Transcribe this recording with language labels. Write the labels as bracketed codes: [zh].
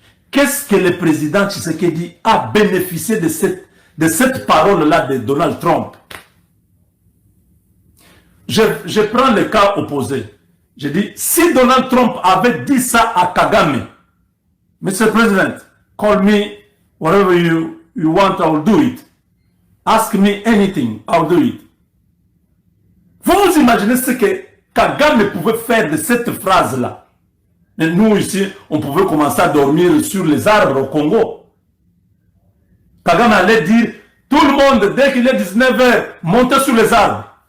[fr] Qu'est-ce que le président Tshisekedi a bénéficié de cette parole-là de Donald Trump? Je prends le cas opposé. Je dis, si Donald Trump avait dit ça à Kagame, Mr. [en] President, call me whatever you want, I will do it. Ask me anything, I will do it. [fr] Vous imaginez ce que Kagame pouvait faire de cette phrase-là? Mais nous ici, on pouvait commencer à dormir sur les arbres au Congo. Kagame allait dire, tout le monde, dès qu'il est 19h, montez sur les arbres.